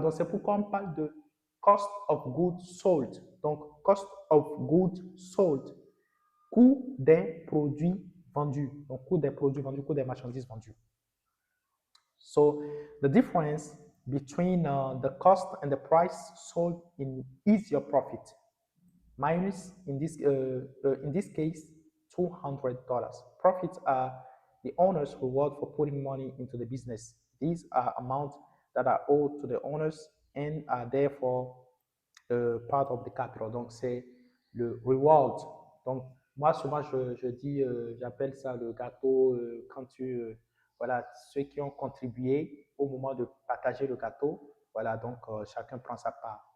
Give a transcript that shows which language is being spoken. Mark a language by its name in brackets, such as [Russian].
[French] Donc, c'est pourquoi on parle de cost of goods sold. Donc, cost of goods sold, coût des produits vendus. Donc, coût des produits vendus, coût des marchandises vendues. [English] So, the difference between the cost and the price sold is your profit. Minus, in this case, $200. Profits are the owner's reward for putting money into the business. These are amounts that are owed to the owners and are therefore part of the capital. [French] Donc, c'est le reward. Donc, moi, souvent, je dis, j'appelle ça le gâteau quand voilà, ceux qui ont contribué au moment de partager le gâteau, voilà, donc chacun prend sa part.